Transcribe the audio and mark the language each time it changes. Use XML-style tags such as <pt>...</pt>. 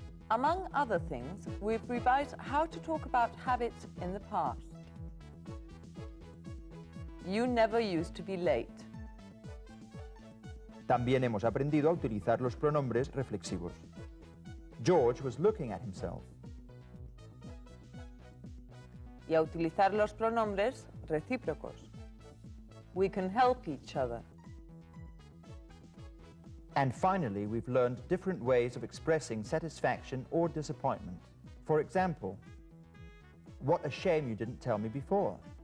<en>Among other things, we've revised how to talk about habits in the past. You never used to be late.</en> <es>También hemos aprendido a utilizar los pronombres reflexivos.</es> <en>George was looking at himself.</en> <es>Y a utilizar los pronombres recíprocos.</es> <en>We can help each other. And finally, we've learned different ways of expressing satisfaction or disappointment. For example, what a shame you didn't tell me before.</en>